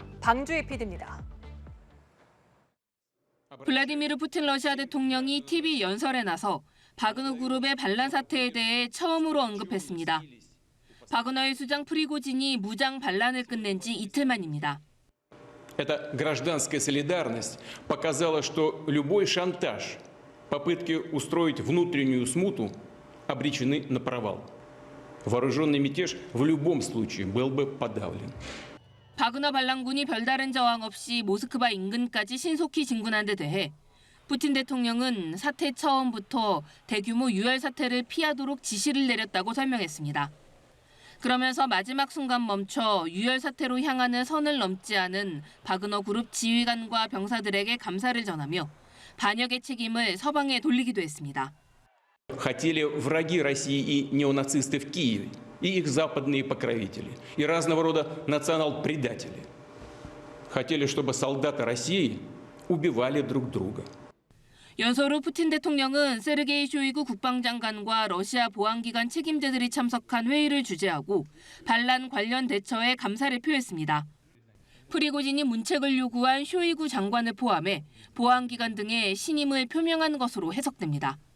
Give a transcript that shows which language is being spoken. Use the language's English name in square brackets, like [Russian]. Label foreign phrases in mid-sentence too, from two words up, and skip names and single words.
[Korean] 방주희 PD입니다. 블라디미르 푸틴 러시아 대통령이 TV 연설에 나서 바그너 그룹의 반란 사태에 대해 처음으로 언급했습니다. 바그너의 수장 프리고진이 무장 반란을 끝낸 지 이틀 만입니다. [Russian] Эта гражданская солидарность показала, что любой шантаж, попытки устроить внутреннюю смуту обречены на провал. Вооруженный мятеж в любом случае был бы подавлен. [Korean] 바그너 반란군이 별다른 저항 없이 모스크바 인근까지 신속히 진군한 데 대해 푸틴 대통령은 사태 처음부터 대규모 유혈 사태를 피하도록 지시를 내렸다고 설명했습니다. 그러면서 마지막 순간 멈춰 유혈 사태로 향하는 선을 넘지 않은 바그너 그룹 지휘관과 병사들에게 감사를 전하며 반역의 책임을 서방에 돌리기도 했습니다. [Russian] Хотели враги России и неонацисты в Киеве, и их западные покровители, и разного рода национал-предатели. Хотели, чтобы солдаты России убивали друг друга. [Korean] 연설 후 푸틴 대통령은 세르게이 쇼이구 국방장관과 러시아 보안기관 책임자들이 참석한 회의를 주재하고 반란 관련 대처에 감사를 표했습니다. 프리고진이 문책을 요구한 쇼이구 장관을 포함해 보안기관 등의 신임을 표명한 것으로 해석됩니다.